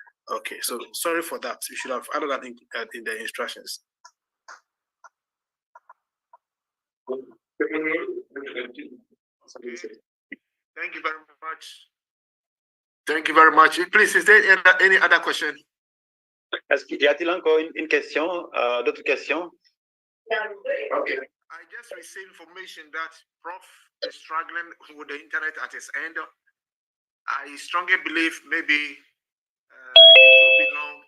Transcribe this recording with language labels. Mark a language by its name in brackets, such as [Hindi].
[English] Okay, so sorry for that. We should have added that in the instructions. Thank you very much. Thank you very much. Please, is there any other question? [French] Est-ce qu'il y a-t-il encore une question, d'autres questions? [English] Okay. I just received information that Prof is struggling with the internet at his end. I strongly believe maybe it won't be long.